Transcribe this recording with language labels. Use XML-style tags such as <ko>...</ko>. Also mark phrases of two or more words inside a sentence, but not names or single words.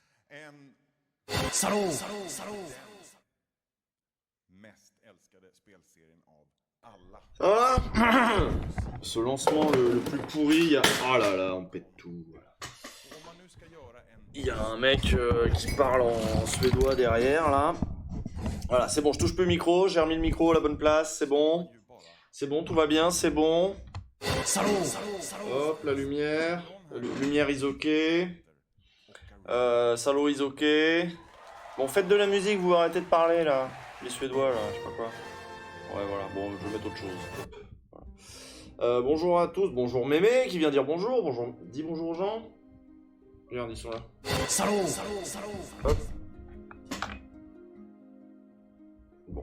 <sv>En Salå! mest älskade spelserien av alla.</sv> <fr>Voilà. Ce lancement le plus pourri, oh là là, on pète tout.</fr> <sv>Och om man nu ska göra en</sv> <fr>Il y a un mec qui parle en suédois derrière là. Voilà, c'est bon, je touche plus le micro, j'ai remis le micro à la bonne place, c'est bon.</fr> <sv>ju bara</sv> <fr>C'est bon, tout va bien, c'est bon. Salå! Hop, la lumière. La lumière</fr> <en>is ok. Salo is ok.</en> <fr>Bon, faites de la musique, vous arrêtez de parler là. Les Suédois là, je sais pas quoi. Ouais, voilà, bon, je vais mettre autre chose. Voilà. Bonjour à tous, bonjour Mémé qui vient dire bonjour. Bonjour, dis bonjour aux gens. Regarde, ils sont là. Salå! Hop. Bon.</fr>